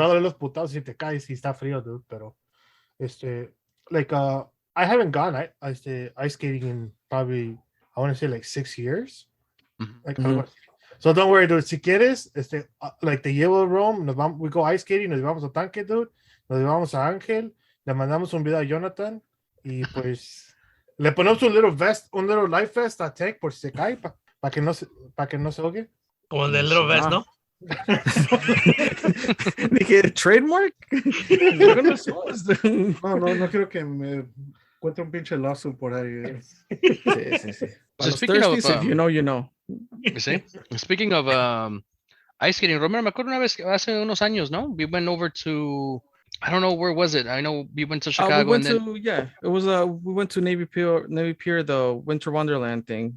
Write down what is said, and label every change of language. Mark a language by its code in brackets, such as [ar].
[es] va a doler los putados si te caes si está frío, dude. [en] Pero, like, I haven't gone ice skating in probably, I want to say like 6 years. Ujú. Like, Mhm. [es] algo así. [en] So don't worry, dude. [es] Si quieres, like te llevo a Rome, [en] we go ice skating, [es] nos llevamos a Tanque, dude. Nos llevamos a Ángel, le mandamos un video a Jonathan y pues le ponemos un [en] little life vest [es] a Tech por si se cae, para que no se ahogue. Como el de Little Vest, Ah. ¿no? Dije, trademark. Yo no sé. No quiero que me encuentre un pinche lawsuit por ahí. Sí. Para los [en] speaking of, thirsties, if you know, you know. [es] Sí. [en] Speaking of ice skating, [es] Romero, me acuerdo una vez hace unos años, ¿no? [en] We went over to, I don't know where was it. I know we went to We Chicago went and then to it was we went to Navy Pier, the Winter Wonderland thing.